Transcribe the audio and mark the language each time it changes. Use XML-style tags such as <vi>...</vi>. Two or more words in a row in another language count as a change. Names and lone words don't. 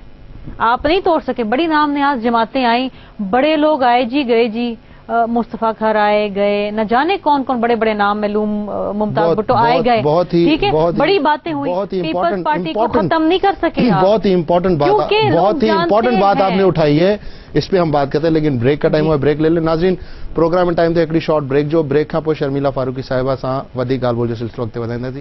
<ur>آپ نہیں توڑ سکے، بڑی نام نیاز جماعتیں آئی، بڑے لوگ آئے جی گئے جی، مصطفیٰ کھر آئے گئے، نہ جانے کون کون بڑے بڑے نام، معلوم ممتاز بھٹو آئے گئے، ٹھیک ہے، بڑی باتیں ہوئی، پیپلز پارٹی کو ختم نہیں کر سکے. بہت ہی امپورٹنٹ بات آپ نے اٹھائی ہے، اس پہ ہم بات کرتے ہیں، لیکن بریک کا ٹائم ہوا، بریک لے لیں.</ur> <sd>नाज़रीन प्रोग्राम टाइम थे हिकिड़ी</sd> <en>short break</en> <sd>जो, ब्रेक खां पोइ शर्मिला फारूकी साहिबा सां वधीक ॻाल्हि ॿोल जो सिलसिलो अॻिते वधाईंदासीं।</sd>